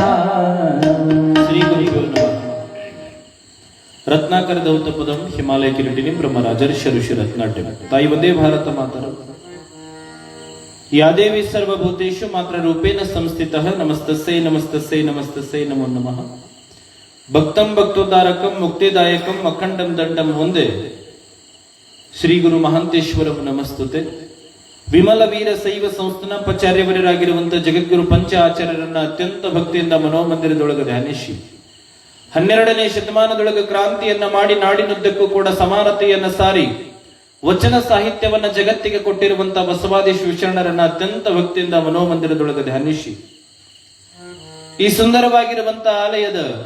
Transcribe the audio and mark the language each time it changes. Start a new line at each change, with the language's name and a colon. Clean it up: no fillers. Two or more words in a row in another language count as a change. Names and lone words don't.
Sanskrit: श्री गुरुभ्यो नमः रत्नाकर दौतपदम हिमालय किरीटिनी ब्रह्मराजर्षि ऋषि रत्नाट्यम ताई वंदे भारत मातरम या देवी सर्वभूतेषु मात्र रूपेण संस्थितः नमस्तस्यै नमस्तस्यै नमस्तस्यै नमो नमः भक्तं भक्तोद्धारकं मुक्तिदायकं अखंडं दंडं वंदे ಶ್ರೀ ಗುರು ಮಹಾಂತೇಶ್ವರಂ ನಮಸ್ತುತೆ
Kannada: ವಿಮಲ ವೀರ ಶೈವ ಸಂಸ್ಥಾನ ಪಚಾರ್ಯವರರಾಗಿರುವಂತ ಜಗದ್ಗುರು ಪಂಚ ಆಚಾರ್ಯರನ್ನ ಅತ್ಯಂತ ಭಕ್ತಿಯಿಂದ ಮನೋಮಂದಿರದೊಳಗೆ ಧ್ಯಾನಿಸಿ 12ನೇ ಶತಮಾನದೊಳಗೆ ಕ್ರಾಂತಿಯನ್ನ ಮಾಡಿ ನಾಡಿನುದ್ದಕ್ಕೂ ಕೂಡ ಸಮಾನತೆಯನ್ನ ಸಾರಿ ವಚನ ಸಾಹಿತ್ಯವನ್ನ ಜಗತ್ತಿಗೆ ಕೊಟ್ಟಿರುವಂತಹ ಬಸವಾದಿ ಶಿವಶರಣರನ್ನ ಅತ್ಯಂತ ಭಕ್ತಿಯಿಂದ ಮನೋಮಂದಿರದೊಳಗೆ ಧ್ಯಾನಿಸಿ ಈ ಸುಂದರವಾಗಿರುವಂತಹ ಆಲಯದ